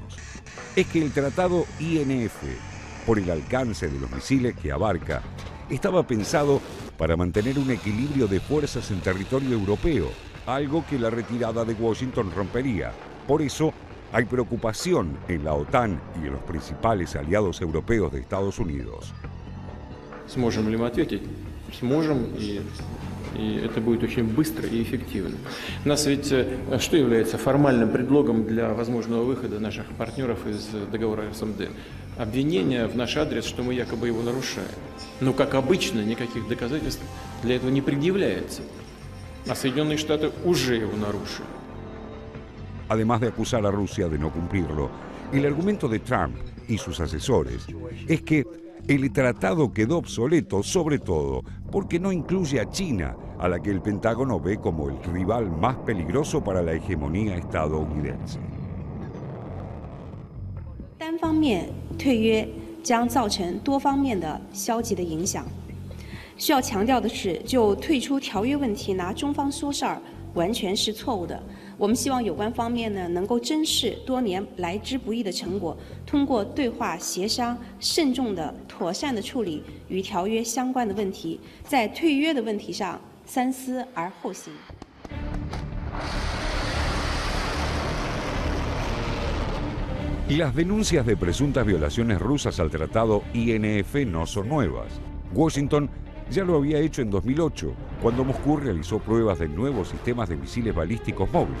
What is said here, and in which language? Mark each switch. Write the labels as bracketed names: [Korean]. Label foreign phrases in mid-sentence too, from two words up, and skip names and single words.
[Spanish] Es que el tratado INF, por el alcance de los misiles que abarca, estaba pensado para mantener un equilibrio de fuerzas en territorio europeo, algo que la retirada de Washington rompería. Por eso, hay preocupación en la OTAN y en los principales aliados europeos de Estados Unidos. [Russian] Сможем ли мы ответить? Сможем, и это будет очень быстро и эффективно. У нас ведь что является формальным предлогом для возможного выхода наших партнеров из договора СМД? Обвинение в наш адрес, что мы якобы его нарушаем. Но, как обычно, никаких доказательств для этого не предъявляется. А Соединенные Штаты уже его нарушили. [Spanish] Además de acusar a Rusia de no cumplirlo, el argumento de Trump y sus asesores es que el tratado quedó obsoleto, sobre todo porque no incluye a China, a la que el Pentágono ve como el rival más peligroso para la hegemonía estadounidense. [Chinese] 单方面退约将造成多方面的消极的影响。需要强调的是，就退出条约问题拿中方说事儿，完全是错误的。我们希望有关方面呢能够珍视多年来之不易的成果，通过对话协商，慎重的、妥善的处理与条约相关的问题，在退约的问题上三思而后行。 [Spanish] Las denuncias de presuntas violaciones rusas al tratado INF no son nuevas. Washington Ya lo había hecho en 2008, cuando Moscú realizó pruebas de nuevos sistemas de misiles balísticos móviles.